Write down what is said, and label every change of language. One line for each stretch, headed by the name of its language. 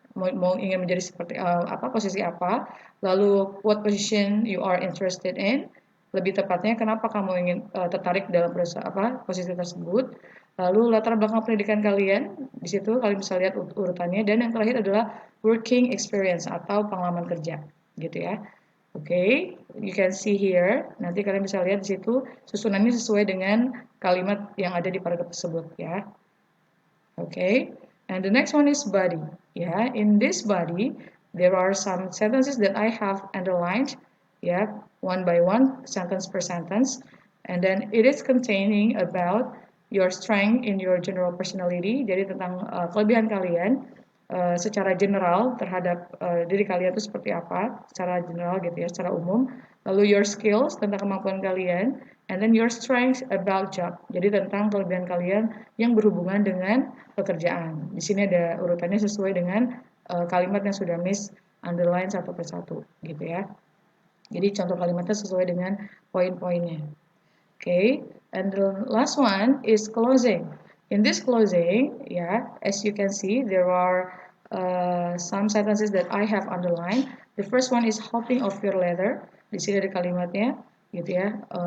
Indonesian: mau ingin menjadi seperti apa, posisi apa, lalu
English: what position you are interested in,
Indonesian: lebih tepatnya kenapa kamu ingin tertarik dalam posisi tersebut, lalu latar belakang pendidikan kalian, di situ kalian bisa lihat urutannya, dan yang terakhir adalah
English: working experience
Indonesian: atau pengalaman kerja, gitu ya. Oke,
English: you can see here.
Indonesian: Nanti kalian bisa lihat di situ susunannya sesuai dengan kalimat yang ada di paragraf tersebut ya.
English: Okay, and the next one is body. Yeah, in this body, there are some sentences that I have underlined. Yeah, one by one, sentence per sentence, and then it is containing about your strength in your general personality.
Indonesian: Jadi tentang kelebihan kalian secara general terhadap diri kalian itu seperti apa, secara general gitu ya, secara umum.
English: Lalu your skills
Indonesian: tentang kemampuan kalian,
English: and then your strengths about job.
Indonesian: Jadi tentang kelebihan kalian yang berhubungan dengan pekerjaan. Di sini ada urutannya sesuai dengan kalimat yang sudah Miss underline satu persatu, gitu ya. Jadi contoh kalimatnya sesuai dengan poin-poinnya.
English: Okay, and the last one is closing. In this closing, yeah, as you can see, there are some sentences that I have underlined. The first one is hoping of your letter.
Indonesian: Di sini ada kalimatnya, gitu ya.